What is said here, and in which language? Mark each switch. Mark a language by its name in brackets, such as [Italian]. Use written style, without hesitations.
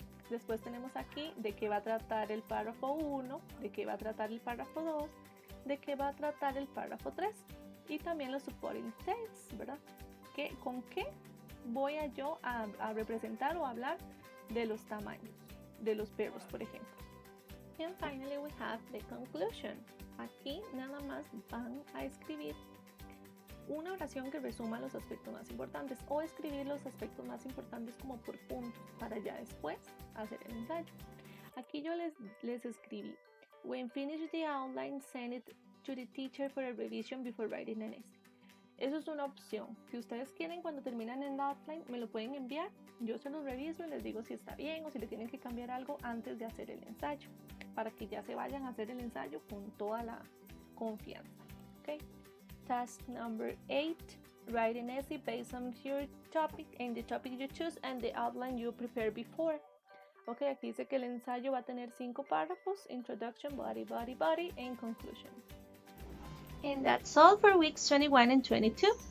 [Spanish] Después tenemos aquí de qué va a tratar el párrafo 1, de qué va a tratar el párrafo 2, de qué va a tratar el párrafo 3 y también los supporting texts, ¿verdad? ¿Con qué voy yo a representar o hablar de los tamaños de los perros, por ejemplo? [English] And finally we have the conclusion. [Spanish] Aquí nada más van a escribir una oración que resuma los aspectos más importantes o escribir los aspectos más importantes como por puntos para ya después hacer el ensayo. Aquí yo les escribí, [English] when finish the outline, send it to the teacher for a revision before writing an essay. [Spanish] Eso es una opción. Si ustedes quieren, cuando terminan el outline, me lo pueden enviar. Yo se los reviso y les digo si está bien o si le tienen que cambiar algo antes de hacer el ensayo, para que ya se vayan a hacer el ensayo con toda la confianza. ¿Okay? [English] Task number 8, write an essay based on your topic and the topic you choose and the outline you prepared before. [Spanish] Ok, aquí dice que el ensayo va a tener 5 párrafos, [English] introduction, body, body, body, and conclusion. And that's all for weeks 21 and 22.